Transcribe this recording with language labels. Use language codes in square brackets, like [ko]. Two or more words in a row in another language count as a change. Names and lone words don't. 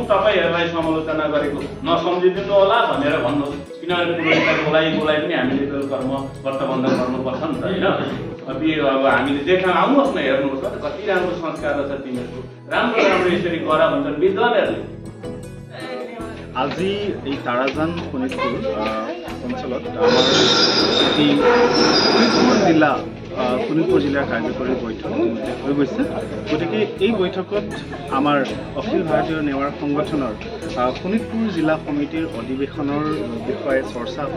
[ne] तपाईँहरूलाई समालोचना गरेको नसम्झिदिनु होला भनेर भन्नुहोस् किनभने पुरोहितलाई बोलाइ पनि हामीले त्यो कर्म व्रतबन्धन गर्नुपर्छ नि त होइन। अब हामीले देख्न आउनुहोस् न हेर्नुहोस् न कति राम्रो संस्कार रहेछ तिमीहरूको राम्रो राम्रो यसरी गर भन्छन् विद्वानहरूले। [as] আজি এই তাৰাজান শোণিতপুৰ অঞ্চলত আমাৰ এই শোণিতপুৰ জিলাৰ কাৰ্যকৰী বৈঠক হৈ গৈছে। গতিকে এই বৈঠকত আমাৰ অখিল ভাৰতীয় নেৱাৰ সংগঠনৰ শোণিতপুৰ জিলা সমিতিৰ অধিৱেশনৰ বিষয়ে চৰ্চা হ'ল।